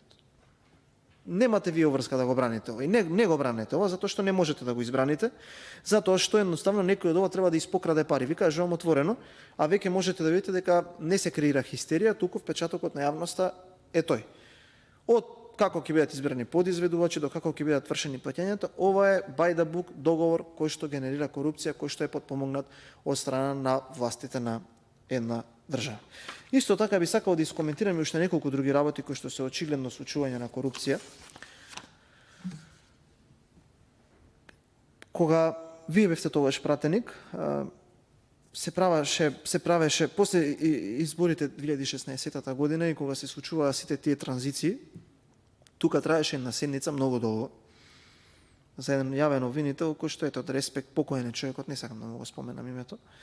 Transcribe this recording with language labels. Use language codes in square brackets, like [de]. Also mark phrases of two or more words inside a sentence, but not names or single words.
[mk] Немате вие врска да го браните ова. И не го браните ова, затоа што не можете да го избраните, затоа што едноставно некој од ова треба да испокраде пари. Ви кажувам отворено, а веќе можете да видите дека не се креира хистерија, туку впечатокот на јавноста е тој. Од како ќе бидат избрани подизведувачи, до како ќе бидат вршени плаќањата, ова е [en] by the book [mk] договор кој што генерира корупција, кој што е потпомогнат од страна на властите на една држава. Исто така би сакал да искоментирам уште неколку други работи кои што се очигледно случување на корупција. Кога вие бевте тогаш пратеник, се правеше после изборите 2016 година и кога се случуваа сите тие транзиции, тука траеше една седница многу долго за еден јавен обвинител кој што ето од респект покоен е човекот, не сакам да му го споменам името.